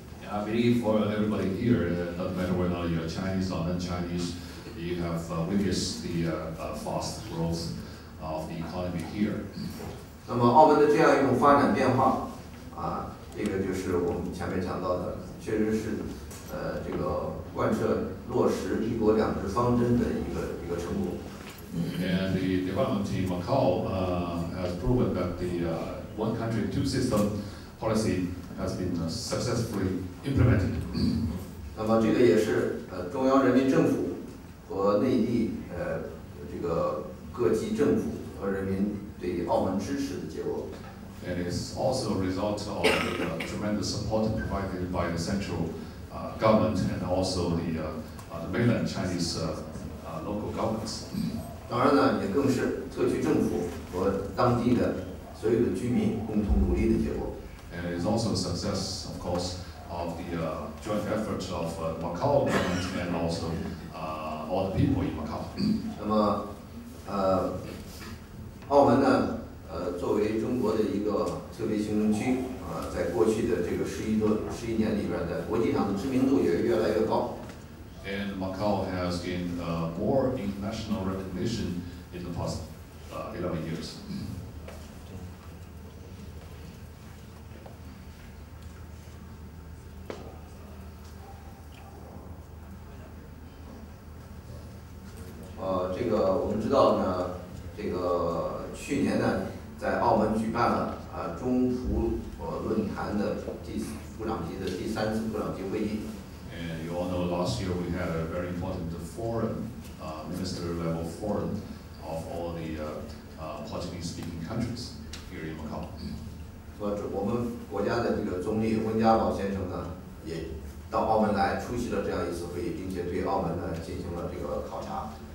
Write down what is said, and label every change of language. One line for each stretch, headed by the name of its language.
English: I believe for everybody here, no matter whether you're Chinese or non-Chinese, you have witnessed the fast growth of the economy here.
Chinese: 那么澳门的这样一种发展变化这个就是我们前面讲到的，确实是这个贯彻落实一国两制方针的一个成果。
English: And the development in Macau has proven that the one country, two system policy has been successfully implemented.
Chinese: 那么这个也是中央人民政府和内地这个各级政府和人民对澳门支持的结果。
English: And it's also a result of the tremendous support provided by the central government and also the mainland Chinese local governments.
Chinese: 当然呢，也更是特区政府和当地的所有的居民共同努力的结果。
English: And it is also a success, of course, of the joint effort of Macau government and also all the people in Macau.
Chinese: 那么澳门呢，作为中国的一个特别行政区在过去的这个11年里边，在国际上的知名度也越来越高。
English: And Macau has gained more international recognition in the past 11 years.
Chinese: 这个我们知道呢，这个去年呢，在澳门举办了中葡论坛的部长级的第3次部长级会议。
English: And you all know last year we had a very important forum, minister level forum of all the Portuguese-speaking countries here in Macau.
Chinese: 我们国家的这个总理温家宝先生呢，也到澳门来出席了这样一次会议，并且对澳门呢进行了这个考察。